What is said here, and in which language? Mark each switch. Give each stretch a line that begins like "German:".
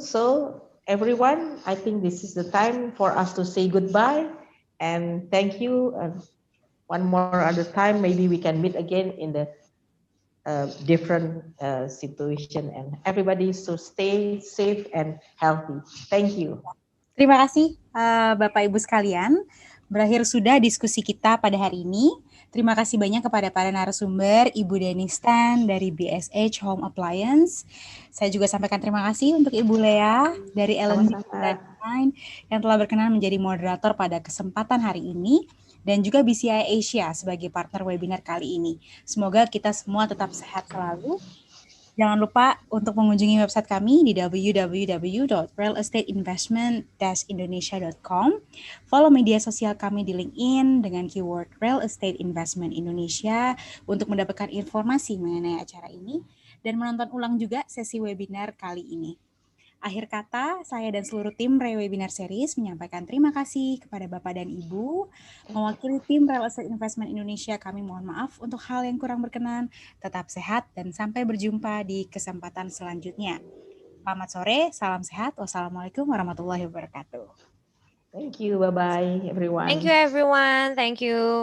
English: So everyone, I think this is the time for us to say goodbye. And thank you. One more other time, maybe we can meet again in the different situation, and everybody so stay safe and healthy. Thank you.
Indonesian: Terima kasih Bapak Ibu sekalian. Berakhir sudah diskusi kita pada hari ini. Terima kasih banyak kepada para narasumber, Ibu Denise Tan dari BSH Home Appliance. Saya juga sampaikan terima kasih untuk Ibu Leah dari L&D Design yang telah berkenan menjadi moderator pada kesempatan hari ini, dan juga BCI Asia sebagai partner webinar kali ini. Semoga kita semua tetap sehat selalu. Jangan lupa untuk mengunjungi website kami di www.realestateinvestment-indonesia.com. Follow media sosial kami di LinkedIn dengan keyword Real Estate Investment Indonesia untuk mendapatkan informasi mengenai acara ini dan menonton ulang juga sesi webinar kali ini. Akhir kata, saya dan seluruh tim Re-Webinar Series menyampaikan terima kasih kepada Bapak dan Ibu. Mewakili tim Real Estate Investment Indonesia, kami mohon maaf untuk hal yang kurang berkenan. Tetap sehat dan sampai berjumpa di kesempatan selanjutnya. Selamat sore, salam sehat. Wassalamualaikum warahmatullahi wabarakatuh.
English: Thank you, bye-bye everyone. Thank you everyone, thank you.